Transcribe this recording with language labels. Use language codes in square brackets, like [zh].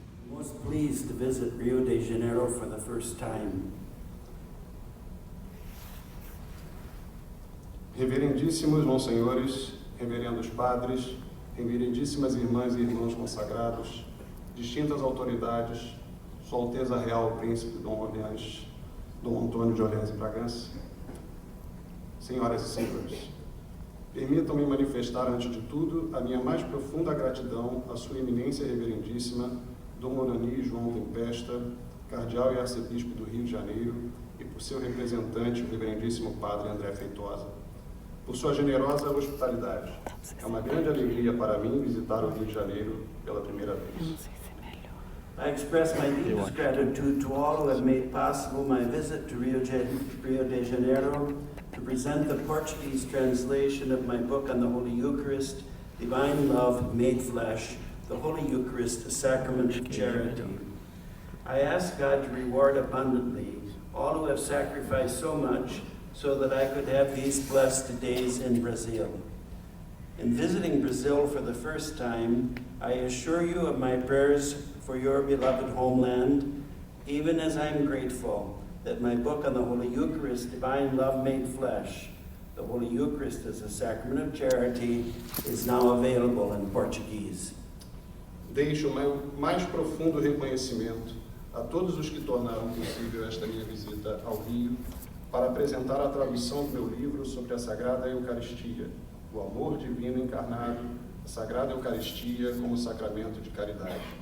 [en] Most pleased to visit Rio de Janeiro for the first time. [pt] Reverendíssimos monsenhores, reverendos padres, reverendíssimas irmãs e irmãos consagrados, distintas autoridades, Sua Alteza Real o Príncipe Dom Antônio de Orleans e Bragança, senhoras e senhores, permitam-me manifestar, antes de tudo, a minha mais profunda gratidão à Sua Eminência Reverendíssima, Dom Orani João Tempesta, Cardeal e Arcebispo do Rio de Janeiro, e por seu representante, o Reverendíssimo Padre André Feitosa, por sua generosa hospitalidade. É uma grande alegria para mim visitar o Rio de Janeiro pela primeira vez. [en] I express my deepest gratitude to all who have made possible my visit to Rio de Janeiro to present the Portuguese translation of my book on the Holy Eucharist, Divine Love Made Flesh, the Holy Eucharist, a Sacrament of Charity. I ask God to reward abundantly all who have sacrificed so much so that I could have these blessed days in Brazil. In visiting Brazil for the first time, I assure you of my prayers for your beloved homeland, even as I am grateful that my book on the Holy Eucharist, Divine Love Made Flesh, the Holy Eucharist as a Sacrament of Charity, is now available in Portuguese. [pt] Deixo o meu mais profundo reconhecimento a todos os que tornaram possível esta minha visita ao Rio para apresentar a tradução do meu livro sobre a Sagrada Eucaristia, o amor divino encarnado, a Sagrada Eucaristia como sacramento de caridade.